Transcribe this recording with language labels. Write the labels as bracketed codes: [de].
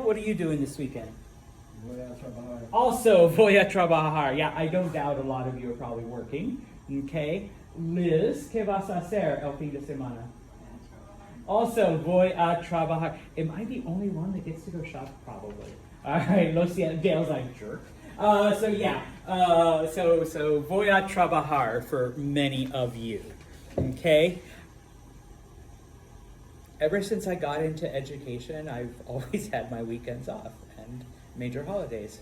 [en] What are you doing this weekend? [es] Voy a trabajar. [en] Also, [es] voy a trabajar. [en] Yeah, I don't doubt a lot of you are probably working. Okay. [es] Liz, ¿qué vas a hacer el fin de semana? [en] Also, [es] voy a trabajar. [en] Am I the only one that gets to go shop? Probably. All right, Dale's like, jerk. So yeah, so [es] voy a trabajar [en] for many of you, okay? Ever since I got into education, I've always had my weekends off and major holidays.